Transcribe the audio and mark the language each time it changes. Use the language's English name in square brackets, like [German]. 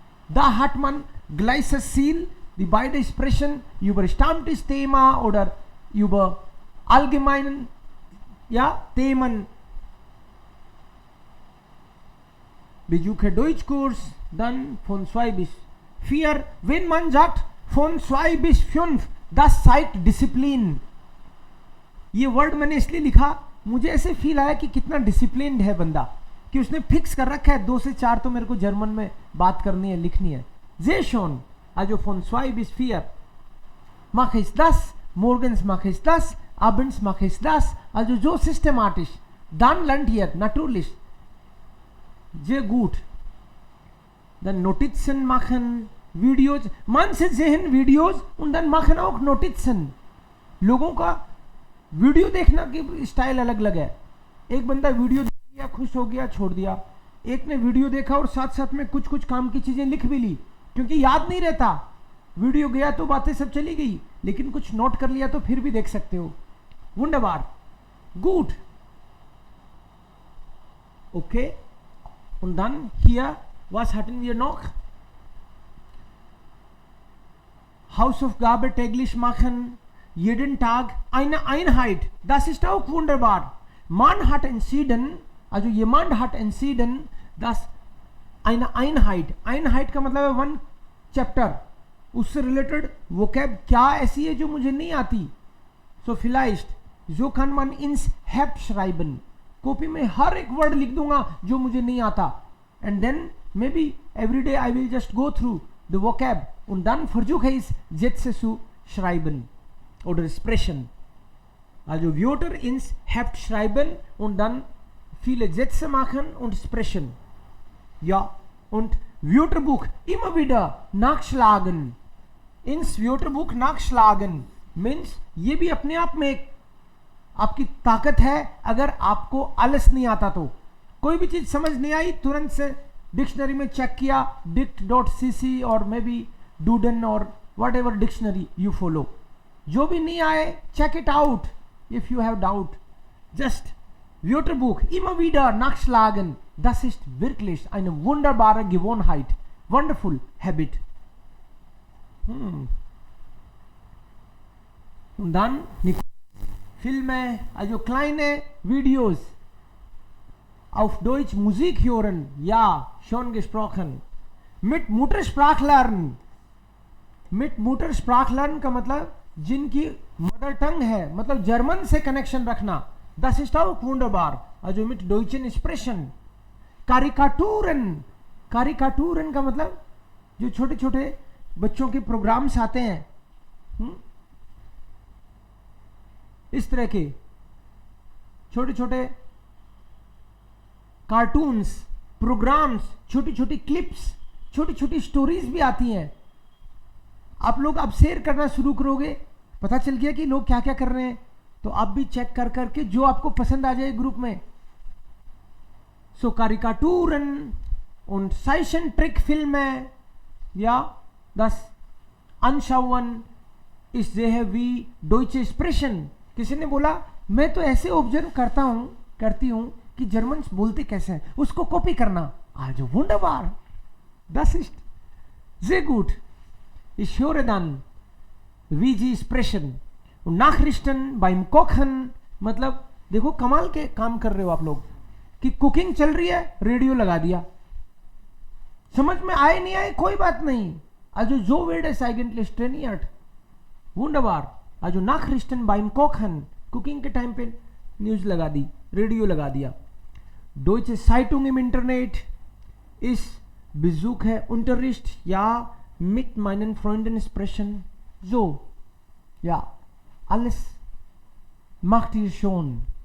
[German] Da hat man gleiches Ziel. Die beiden sprechen über Stammtischthema oder über allgemeinen Themen. Besuche Deutschkurs, dann von 2 bis 4. Wenn man sagt von 2 bis 5, das zeigt Disziplin. [Hindi] ये word मैंने इसलिए लिखा, मुझे ऐसे feel आया कि कितना disciplined है बंदा, कि उसने फिक्स कर रखा है 2 से 4 तो मेरे को जर्मन में बात करनी है, लिखनी है. [German] Sehr schön. Also von 2 bis 4 mache ich das, morgens mache ich das, abends mache ich das. Also so systematisch. Dann lernt ihr natürlich. Sehr gut. Dann Notizen machen, Videos. Manche sehen Videos und dann machen auch Notizen. [Hindi] लोगों का video देखना की style अलग अलग है. एक बंदा video देख लिया, खुश हो गया, छोड़ दिया. एक ने वीडियो देखा और साथ साथ में कुछ कुछ काम की चीजें लिख भी ली, क्योंकि याद नहीं रहता. वीडियो गया तो बातें सब चली गई, लेकिन कुछ नोट कर लिया तो फिर भी देख सकते हो. [German] वंडरबार. गुड. ओके. Und dann hier, was hatten wir noch? Hausaufgabe täglich machen, jeden Tag eine Einheit. Das ist auch wunderbar. Man hat entschieden, also jemand hat entschieden, dass eine Einheit, Einheit [Hindi] का मतलब है 1 chapter, उससे related vocab क्या ऐसी है जो मुझे नहीं आती. [German] So vielleicht, so kann man ins Heft schreiben. [Hindi] Copy में हर एक वर्ड लिख दूंगा जो मुझे नहीं आता. [English] and then maybe every day I will just go through the vocab [German] und dann versuche ich Sätze zu schreiben oder sprechen. Also Wörter ins Heft schreiben und dann viele Sätze machen und sprechen. Ja, und Wörterbuch immer wieder nachschlagen. ins Wörterbuch nachschlagen [Hindi] means ये भी अपने आप में एक आपकी ताकत है. अगर आपको आलस नहीं आता तो कोई भी चीज समझ नहीं आई, तुरंत से डिक्शनरी में चेक किया, dict.cc और मे बी डूडन और [English] Whatever dictionary you follow. [Hindi] जो भी नहीं आए, [English] check it out if you have doubt. [German] Just Wörterbuch immer wieder nachschlagen. Das ist wirklich eine wunderbare Gewohnheit. [English] Wonderful habit. [German] Und dann Filme, also kleine Videos auf Deutsch Musik hören. Ja, schon gesprochen. Mit Muttersprachlernen. [Hindi] Mit Muttersprachlern का मतलब जिनकी mother tongue है, मतलब German से connection रखना. [German] Das ist auch wunderbar. Also mit deutschen Expression. Karikaturen. [Hindi] Karikaturen का मतलब जो छोटे छोटे बच्चों के प्रोग्राम्स आते हैं, इस तरह के छोटे छोटे कार्टून्स, प्रोग्राम्स, छोटी छोटी क्लिप्स, छोटी छोटी स्टोरीज भी आती हैं. आप लोग अब शेयर करना शुरू करोगे, पता चल गया कि लोग क्या क्या कर रहे हैं, तो आप भी चेक कर करके जो आपको पसंद आ जाए ग्रुप में. [German] सो Karikaturen und Zeichentrickfilme, ja, das Anschauen ist sehr wie deutsche Expression. [Hindi] किसी ने बोला मैं तो ऐसे ऑब्जर्व करती हूं कि जर्मन बोलते कैसे हैं, उसको कॉपी करना. [German] Also wunderbar. Das ist sehr gut. Ich höre dann wie sie sprechen. Und Nachrichten beim Kochen, [Hindi] मतलब देखो कमाल के काम कर रहे हो आप लोग कि कुकिंग चल रही है, रेडियो लगा दिया. समझ में आए नहीं आए कोई बात नहीं. [German] Also so wird es eigentlich trainiert. Wunderbar. Also Nachrichten beim Kochen, [Hindi] cooking के टाइम पे न्यूज लगा दी, रेडियो लगा दिया. [German] Deutsche Zeitung im Internet. Ich besuche Unterricht, ja, mit meinen Freunden sprechen. So, ja, alles macht ihr schon.